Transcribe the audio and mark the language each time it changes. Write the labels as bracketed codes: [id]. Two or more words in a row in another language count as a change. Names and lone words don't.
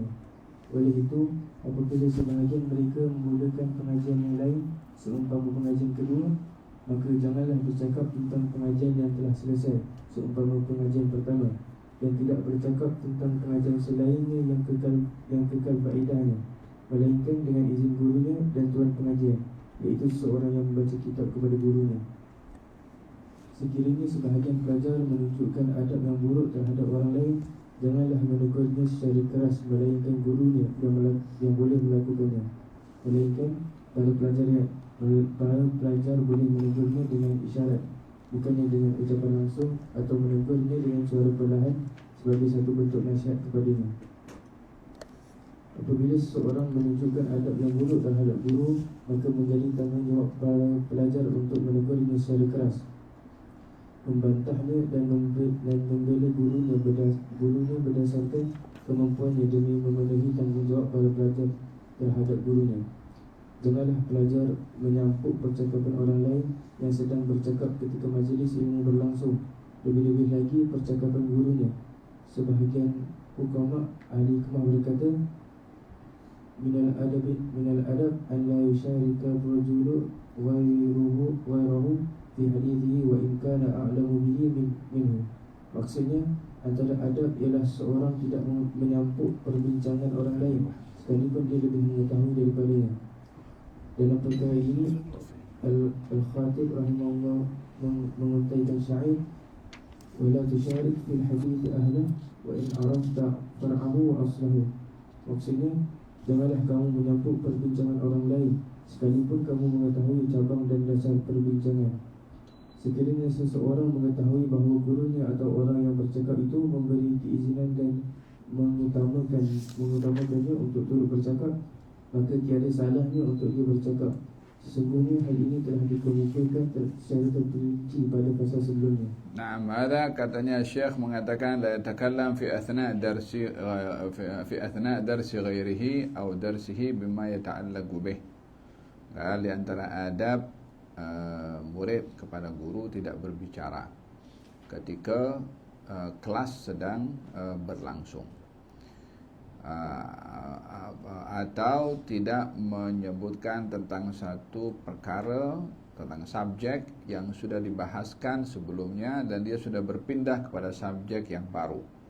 [ms] Oleh itu, apabila sebahagian mereka memulakan pengajian yang lain seumpama pengajian kedua, maka janganlah bercakap tentang pengajian yang telah selesai seumpama pengajian pertama, dan tidak bercakap tentang pengajian selainnya yang kekal faedahnya, melainkan dengan izin gurunya dan tuan pengajian, iaitu seseorang yang membaca kitab kepada gurunya. Sekiranya sebahagian pelajar menunjukkan adab yang buruk terhadap orang lain, janganlah menegurnya secara keras, melainkan gurunya yang boleh melakukannya. Melainkan para pelajar boleh menegurnya dengan isyarat, bukannya dengan ucapan langsung, atau menegurnya dengan suara perlahan sebagai satu bentuk nasihat kepadanya. Apabila seseorang menunjukkan adab yang buruk terhadap guru, maka menjadi tanggungjawab para pelajar untuk menegurnya secara keras, membantahnya dan membela gurunya berdasarkan kemampuannya demi memenuhi tanggungjawab para pelajar terhadap gurunya. Janganlah pelajar menyampuk percakapan orang lain yang sedang bercakap ketika majlis ilmu berlangsung, lebih-lebih lagi percakapan gurunya. Sebahagian hukama ahli hikmah berkata, [ar] من الأدب أن لا يشارك الرجل غيره في حديثه وإن كان أعلم به منه. [ms] Maksudnya, antara adab ialah seorang tidak menyampuk perbincangan orang lain sekalipun dia lebih mengetahui daripadanya. Dalam perkara ini, Al-Khatib rahimahullah menguntaikan syair, [ar] ولا تشارك في الحديث أهله وإن عرفت فرعه وأصله. [ms] Maksudnya, janganlah kamu menyampuk perbincangan orang lain sekalipun kamu mengetahui cabang dan dasar perbincangan. Sekiranya seseorang mengetahui bahawa gurunya atau orang yang bercakap itu memberi keizinan dan mengutamakannya untuk turut bercakap, maka tiada salahnya untuk dia bercakap. Sesungguhnya hal ini telah dikemukakan secara terperinci pada pasal sebelumnya. Naam, ada katanya Syekh mengatakan [ar] لا يتكلم في أثناء درس غيره [ms] atau [ar] درسه بما يتعلق به. [ms] Di antara adab murid kepada guru tidak berbicara ketika kelas sedang berlangsung, atau tidak menyebutkan tentang satu perkara, tentang subjek yang sudah dibahaskan sebelumnya dan dia sudah berpindah kepada subjek yang baru.